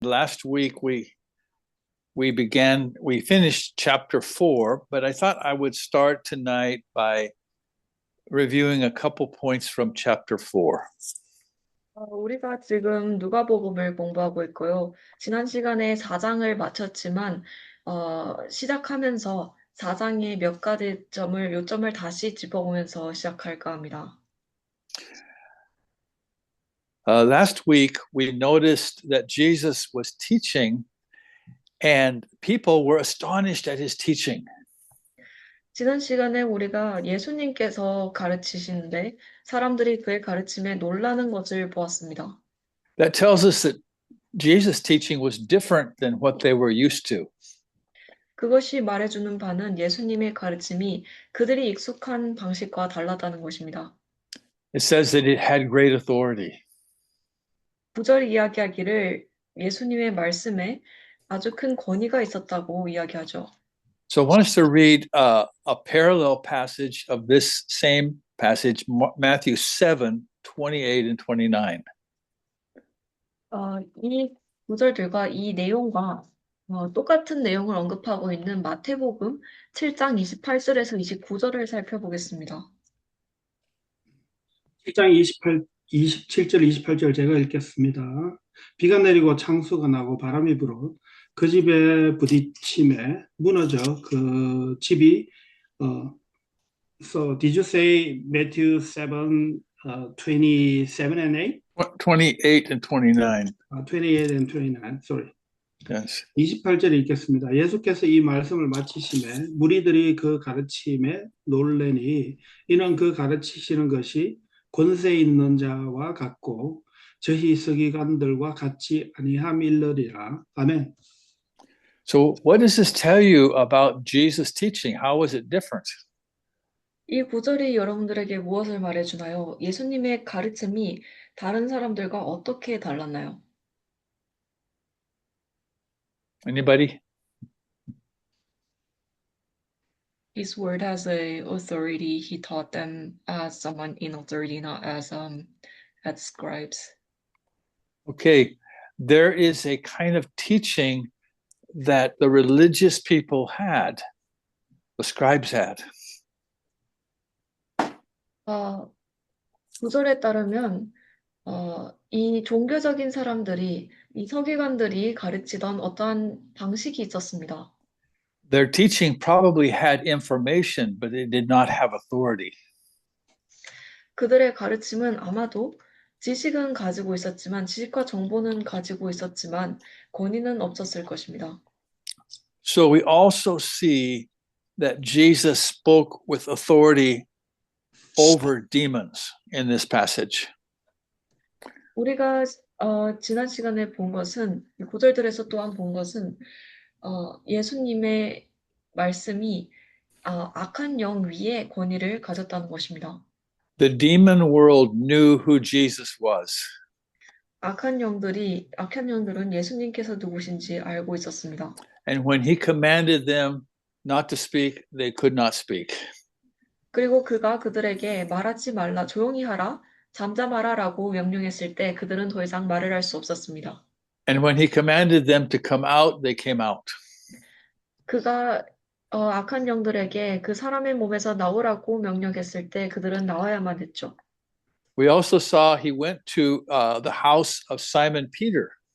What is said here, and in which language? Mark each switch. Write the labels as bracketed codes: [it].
[en] Last week we finished chapter 4, but I thought I would start tonight by reviewing a couple points from chapter 4. [ko] 우리가 지금 누가복음을 공부하고 있고요. 지난 시간에 4장을 마쳤지만 시작하면서 4장의 몇 가지 요점을 다시 짚어보면서 시작할까 합니다. [en] Last week we noticed that Jesus was teaching and people were astonished at his teaching. [ko] 지난 시간에 우리가 예수님께서 가르치시는데 사람들이 그의 가르침에 놀라는 것을 보았습니다. [en] That tells us that Jesus' teaching was different than what they were used to. [ko] 그것이 말해주는 바는 예수님의 가르침이 그들이 익숙한 방식과 달랐다는 것입니다. [en] It says that it had great authority. [ko] 9절 이야기하기를 예수님의 말씀에 아주 큰 권위가 있었다고 이야기하죠. [en] So I want us to read a parallel passage of this same passage, Matthew 7, 28 and 29. [ko] 이 구절들과 이 내용과 똑같은 내용을 언급하고 있는 마태복음 7장 28절에서 29절을 살펴보겠습니다. 7장 27절, 28절 제가 읽겠습니다. 비가 내리고 창수가 나고 바람이 불어 그 집에 부딪힘에 무너져 그 집이 [en] So did you say Matthew 7, 27 and 8? 28 and 29. 28 and 29, sorry. Yes. [ko] 28절 읽겠습니다. 예수께서 이 말씀을 마치심에 무리들이 그 가르침에 놀래니 이는 그 가르치시는 것이 권세 있는 자와 같고 저희 서기관들과 같지 아니함일러리라. 아멘. [en] So what does this tell you about Jesus' teaching? How was it different? [ko] 이 구절이 여러분들에게 무엇을 말해주나요? 예수님의 가르침이 다른 사람들과 어떻게 달랐나요? [en] Anybody? His word has a authority. He taught them as someone in authority, not as scribes. Okay, there is a kind of teaching that the religious people had, the scribes had. [ko] 구절에 따르면 이 종교적인 사람들이 이 서기관들이 가르치던 어떠한 방식이 있었습니다. [en] Their teaching probably had information, but it did not have authority. [ko] 그들의 가르침은 아마도 지식은 가지고 있었지만 지식과 정보는 가지고 있었지만 권위는 없었을 것입니다. [en] So we also see that Jesus spoke with authority over demons in this passage. [ko] 우리가 지난 시간에 본 것은 이 구절들에서 또한 본 것은 예수님의 말씀이 악한 영 위에 권위를 가졌다는 것입니다. [en] The demon world knew who Jesus was. [ko] 악한 영들은 예수님께서 누구신지 알고 있었습니다. [en] And when he commanded them not to speak, they could not speak. [ko] 그리고 그가 그들에게 말하지 말라, 조용히 하라, 잠잠하라라고 명령했을 때 그들은 더 이상 말을 할 수 없었습니다. [en] And when he commanded them to come out, they came out. [ko] 그가 악한 영들에게 그 사람의 몸에서 나오라고 명령했을 때 그들은 나와야만 했죠. [en] We also saw he went to the house of Simon Peter.